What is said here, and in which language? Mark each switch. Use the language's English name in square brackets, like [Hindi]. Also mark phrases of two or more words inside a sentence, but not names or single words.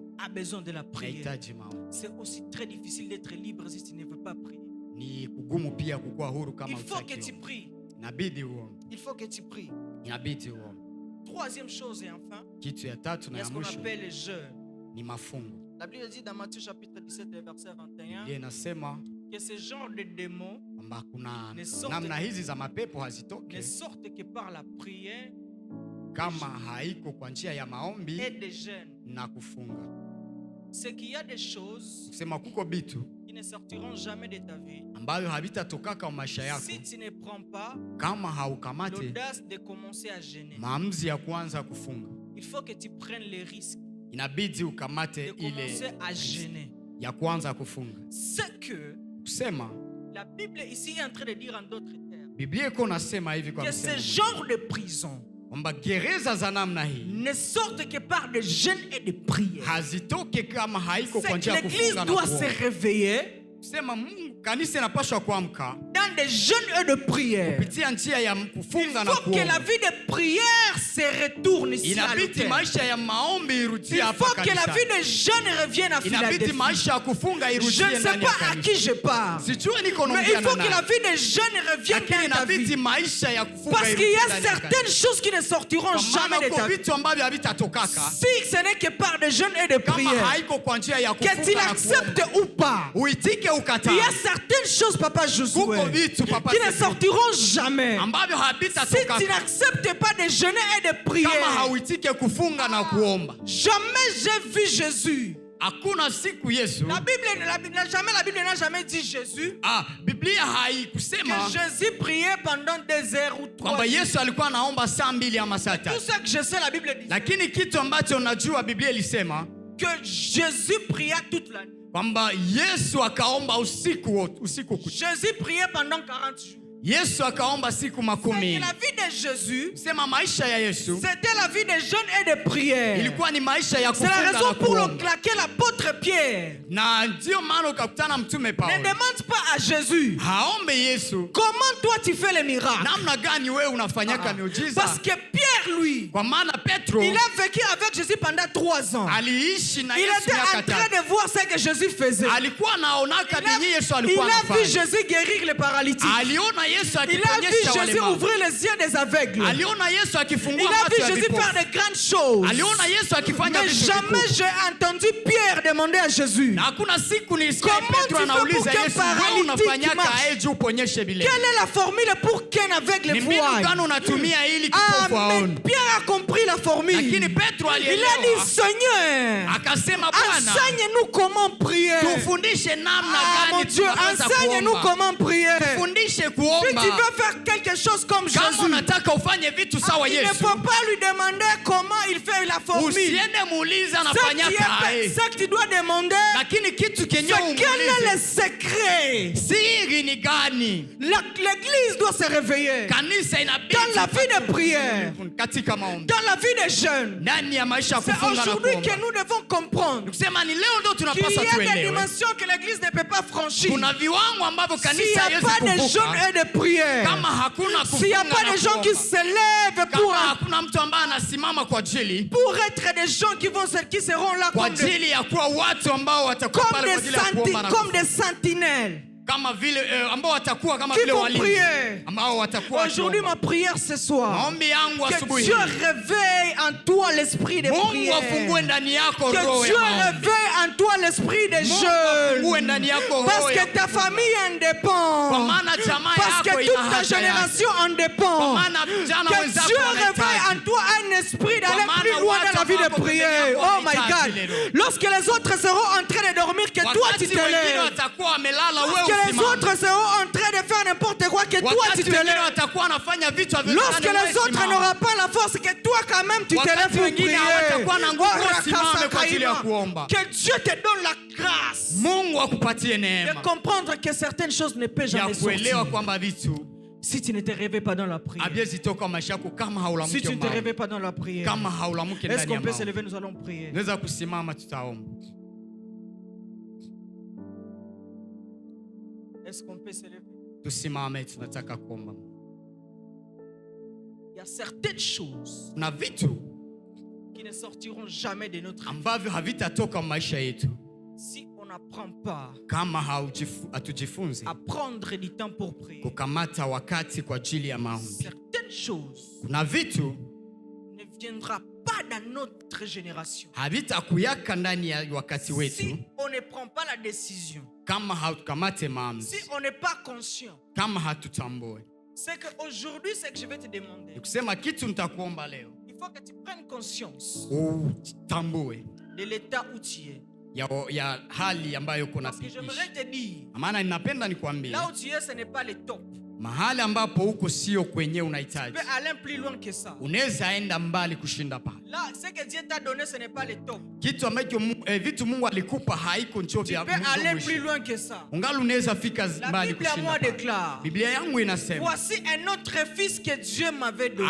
[French] a besoin de la prière. [Swahili] inahitaji maombi. [French] C'est aussi très difficile d'être libre si tu ne veux pas prier. [Swahili] Ni kugumu pia kukuwa huru kama [French] Il faut que tu [Swahili] utaki. [French] pries. [Swahili] Inabidi uombe. [French] Il faut que tu pries. [Swahili] Inabidi uombe. [French] Troisième chose et enfin, [Swahili] Kitu ya tatu [French] il [Swahili] na [French] y a [Swahili] ya [French] ce qu'on [Swahili] mwisho [French] appelle les jeûnes. [Swahili] ni mafungo. [French] La Bible dit dans Matthieu chapitre 17 verset 21 [Swahili] Biblia inasema [French] que ce genre de démons [Swahili] kwamba kuna [French] Ne sorte- [Swahili] namna hizi za mapepo hazitoke [French] de sorte que par la prière [Swahili] kama haiko kwa njia ya maombi [French] et des jeûnes, [Swahili] na kufunga. [French] c'est qu'il y a des choses [Swahili] Kusema kuko bitu [French] qui ne sortiront jamais de ta vie [Swahili] ambayo havitatokaka kwa maisha yako [French] si tu ne prends pas [Swahili] kama haukamate [French] l'audace de commencer à jeûner. [Swahili] maamuzi ya kuanza kufunga. [French] Il faut que tu prennes le risque [Swahili] Inabidi [French] de [Swahili] ukamate [French] commencer [Swahili] ile [French] à jeûner. [Swahili] ya kuanza kufunga. [French] C'est que [Swahili] Kusema [French] la Bible ici est en train de dire en d'autres termes [Swahili] Biblia iko nasema hivi kwa [French] que ce [Swahili] msemo [French] genre de prison [Swahili] kwamba gereza za namna hii [French] ne sortent que par des jeûnes et des prières. [Swahili] hazitoke kama haiko [French] C'est [Swahili] kwa [French] que [Swahili] njia ya [French] l'église [Swahili] kufunga na [French] doit se [Swahili] kuomba. [French] réveiller [Swahili] Kusema Mungu, kanisa inapaswa kuamka [French] dans des jeûnes et de prières. [Swahili] kupitia njia ya [French] Il [Swahili] kufunga na [French] faut que la [Swahili] kuomba. [French] vie de prière se retourne ici à [Swahili] Inabidi [French] l'autel. [Swahili] maisha ya maombi [French] Il [Swahili] irudie hapa [French] faut que la [Swahili] kanisa. [French] vie de jeûne revienne à [Swahili] Inabidi [French] Philadelphie. [Swahili] maisha ya kufunga [French] Je [Swahili] irudie [French] ne sais [Swahili] ndani ya [French] pas à [Swahili] kanisa. [French] qui je parle. [Swahili] Sijui niko [French] Mais il [Swahili] naongea [French] faut [Swahili] na [French] que la [Swahili] nani. [French] vie de jeûne revienne [Swahili] Lakini [French] dans ta [Swahili] inabidi [French] vie. [Swahili] maisha ya kufunga [French] Parce qu'il y [Swahili] irudie [French] a [Swahili] ndani ya [French] certaines [Swahili] kanisa. [French] choses qui ne sortiront [Swahili] Kwa [French] jamais [Swahili] maana [French] de ta [Swahili] uko [French] vie. [Swahili] vitu ambavyo havitatokaka [French] Si ce n'est que par des jeûnes et des [Swahili] kama [French] prières. [Swahili] haiko kwa njia ya [French] Que tu [Swahili] kufunga na [French] l'acceptes [Swahili] kuomba. [French] ou pas. [Swahili] Uitike [French] Il y a [Swahili] ukataa. [French] certaines choses, Papa Josué, [Swahili] Kuko vitu papa [French] qui ne [Swahili] Sefu, [French] sortiront jamais. [Swahili] ambavyo [French] Si tu [Swahili] havitatokaka [French] n'acceptes pas de jeûner et de [Swahili] kama [French] prier. [Swahili] hauitike kufunga na kuomba. [French] Jamais j'ai vu Jésus [Swahili] Hakuna siku Yesu. [French] La Bible n'a jamais dit Jésus. [Swahili] Biblia haikusema [French] que Jésus priait pendant 2 heures ou 3 [Swahili] kwamba [French] heures. [Swahili] Yesu alikuwa anaomba saa 2 ama saa 3. [French] Tout ce que je sais, la Bible dit [Swahili] Lakini kitu ambacho najua Biblia ilisema [French] que Jésus pria toute la nuit. [Swahili] kwamba Yesu akaomba usiku kucha. [French] Jésus priait pendant 40 jours. [Swahili] Yesu akaomba siku 10. [French] La vie de Jésus, [Swahili] Sema maisha ya Yesu [French] c'était la vie de jeûne et de prière. [Swahili] ilikuwa ni maisha ya [French] C'est la [Swahili] kufunga [French] raison [Swahili] na [French] pour [Swahili] kuomba. [French] laquelle l'apôtre Pierre [Swahili] Na ndio maana ukakutana mtume [French] ne [Swahili] Paulo [French] demande pas à Jésus [Swahili] haombe Yesu, [French] comment toi tu fais les miracles. [Swahili] namna gani wewe unafanyaka miujiza. [French] Parce que Pierre, lui, [Swahili] Kwa maana Petro [French] il a vécu avec Jésus pendant 3 ans. [Swahili] aliishi na [French] Il [Swahili] Yesu [French] était en [Swahili] miaka [French] train [Swahili] 3. [French] de voir ce que Jésus faisait. [Swahili] Alikuwa anaonaka [French] Il [Swahili] vyenye Yesu [French] a [Swahili] alikuwa [French] vu [Swahili] anafanya. [French] Jésus guérir les paralytiques. [Swahili] Aliona Yesu [French] Il a vu [Swahili] akiponyesha [French] Jésus [Swahili] walemavu. [French] ouvrir les yeux des aveugles. [Swahili] Aliona Yesu [French] Il [Swahili] akifungua [French] a [Swahili] macho [French] vu [Swahili] ya [French] Jésus [Swahili] vipofu. [French] faire de grandes choses. [Swahili] Aliona Yesu akifanya [French] Mais [Swahili] vitu [French] jamais [Swahili] vikubwa. [French] j'ai entendu Pierre demander à Jésus [Swahili] Na hakuna siku nilisikia [French] Comment [Swahili] Petro [French] tu fais [Swahili] anauliza [French] pour qu'un [Swahili] Yesu, wewe [French] paralytique [Swahili] unafanyaka [French] marche? [Swahili] aje uponyeshe vile? [French] quelle est la formule pour qu'un aveugle [Swahili] Ni mbinu [French] voie. [Swahili] gani unatumia ili kipofu [French] Ah, mais [Swahili] aone? [French] Pierre a compris la formule. [Swahili] Lakini Petro [French] Il a [Swahili] alielewa. [French] dit Seigneur, [Swahili] Akasema Bwana, [French] enseigne-nous comment prier. [Swahili] tufundishe namna [French] Ah mon [Swahili] gani [French] Dieu, [Swahili] tunaweza [French] enseigne-nous [Swahili] kuomba. [French] comment prier. [Swahili] Fundishe [French] Si [Swahili] kuomba. [French] tu veux faire quelque chose comme [Swahili] Kama [French] Jésus, [Swahili] unataka ufanye vitu sawa [French] il ne [Swahili] Yesu, [French] faut pas lui demander comment il fait la formule. [Swahili] usiende muulize [French] Ce [Swahili] anafanyaka aje. [French] que tu dois demander, [Swahili] Lakini kitu [French] c'est [Swahili] kenye [French] quel est le [Swahili] umuulize, [French] secret. [Swahili] siri ni gani? [French] L'église doit se réveiller [Swahili] Kanisa inabidi [French] dans la vie de prière, [Swahili] katika maombi, [French] dans la vie de jeûne. [Swahili] ndani ya maisha ya [French] C'est [Swahili] kufunga na [French] aujourd'hui que [Swahili] kuomba. [French] nous devons comprendre [Swahili] Kusema ni leo ndo [French] qu'il [Swahili] tunapaswa [French] y a des [Swahili] tuelewe. [French] dimensions que l'église ne peut pas franchir. [Swahili] Kuna viwango ambavyo [French] S'il n'y [Swahili] kanisa [French] a [Swahili] haiwezi [French] pas de jeûne [Swahili] kuvuka [French] et de prière, [Swahili] kama hakuna [French] s'il n'y a [Swahili] kufunga [French] pas [Swahili] na [French] de gens qui [Swahili] kuomba. [French] se lèvent [Swahili] Kama hakuna mtu ambaye anasimama kwa ajili [French] pour être des gens qui seront là [Swahili] kwa [French] comme des, [Swahili] ajili ya kuwa watu ambao watakuwa [French] comme [Swahili] pale kwa [French] des, [Swahili] ajili ya kuomba na [French] comme des sentinelles [Swahili] kama vile ambao watakuwa kama [French] qui [Swahili] vile [French] vont [Swahili] walinzi [French] prier. [Swahili] ambao watakuwa [French] Aujourd'hui, [Swahili] wakiomba. [French] ma prière ce soir, [Swahili] Maombi yangu [French] que [Swahili] asubuhi [French] Dieu [Swahili] hii, [French] réveille en toi l'esprit de [Swahili] Mungu afungue [French] prière. [Swahili] ndani yako [French] Que [Swahili] roho [French] Dieu [Swahili] ya maombi. [French] réveille en toi l'esprit de [Swahili] Mungu afungue [French] jeûne. [Swahili] ndani yako roho [French] Parce [Swahili] ya [French] que ta famille en [Swahili] kwa [French] dépend. [Swahili] maana jamaa [French] Parce que [Swahili] yako ina [French] toute ta [Swahili] haja yake. [French] génération en [Swahili] Kwa [French] dépend. [Swahili] maana vijana [French] Que [Swahili] wenzako [French] Dieu réveille en [Swahili] wanahitaji. [French] toi un esprit [Swahili] Kwa [French] d'aller [Swahili] maana [French] plus loin dans la vie de [Swahili] watu [French] prière. [Swahili] wako [English] Oh my [Swahili] wanahitaji [English] God. [Swahili] leo. [French] Lorsque les autres seront en train de dormir, que toi tu [Swahili] Wakati [French] te [Swahili] wengine [French] lèves. [Swahili] watakuwa wamelala, [French] Lorsque [Swahili] wewe [French] les [Swahili] usimame. [French] autres seront en train de faire n'importe quoi, que toi tu [Swahili] Wakati [French] te [Swahili] wengine [French] lèves. [Swahili] watakuwa wanafanya vitu [French] Lorsque les autres n'auront pas la force, que toi quand même tu te [Swahili] Wakati [French] lèves pour [Swahili] wengine [French] prier. [Swahili] hawatakuwa na nguvu, [French] Oh, [Swahili] usimame kwa ajili ya Rakasakaima. kuomba. [French] Que Dieu te donne la grâce [Swahili] Mungu akupatie [French] de [Swahili] neema [French] comprendre que certaines choses ne peuvent [Swahili] ya [French] jamais [Swahili] kuelewa [French] sortir [Swahili] kwamba vitu [French] si tu ne te réveilles pas dans la prière. [Swahili] haviwezi toka maisha yako kama [French] Si [Swahili] haulamuki [French] tu ne te [Swahili] maombi. [French] réveilles pas dans la prière. [Swahili] Kama haulamuki [French] Est-ce [Swahili] ndani ya [French] qu'on peut se [Swahili] maombi. [French] lever? Nous allons prier. [Swahili] Naweza kusimama, tutaomba. [French] Est-ce qu'on peut se lever? [Swahili] Tusimame, tunataka kuomba. [French] Il y a certaines choses [Swahili] Na vitu [French] qui ne sortiront jamais de notre vie [Swahili] ambavyo havitatoka maisha yetu [French] si on n'apprend pas [Swahili] kama hatujifunzi [French] à prendre du temps pour prier. [Swahili] kukamata wakati kwa ajili ya maombi. [French] Certaines choses [Swahili] Kuna vitu [French] ne viendra pas dans notre génération [Swahili] havitakuyaka ndani ya wakati wetu [French] si on ne prend pas la décision, [Swahili] kama hatukamate [French] si [Swahili] maamuzi, [French] on n'est pas conscient. [Swahili] kama hatutambue. [French] C'est qu'aujourd'hui, ce que je vais te demander, [Swahili] Ni kusema kitu nitakuomba leo, [French] il faut que tu prennes conscience [Swahili] utambue [French] de l'état où tu es. [Swahili] ya hali ambayo uko [French] Parce que [Swahili] napitisha. [French] j'aimerais te dire, [Swahili] Maana ninapenda nikwambie, [French] là où tu es, ce n'est pas le top. [Swahili] mahali ambapo uko sio kwenye [French] Tu [Swahili] unahitaji. [French] peux aller plus loin que ça. [Swahili] Unaweza enda mbali kushinda pale. [French] Là, ce que Dieu t'a donné, ce n'est pas le top. [Swahili] Kitu ambacho vitu Mungu alikupa haiko ncho [French] Tu [Swahili] vya [French] peux aller plus [Swahili] mwisho. [French] loin que ça. [Swahili] Ungali unaweza fika [French] La [Swahili] mbali [French] Bible à [Swahili] kushinda [French] moi [Swahili] pale. [French] déclare, [Swahili] Biblia yangu inasema, [French] voici un autre fils que Dieu m'avait donné.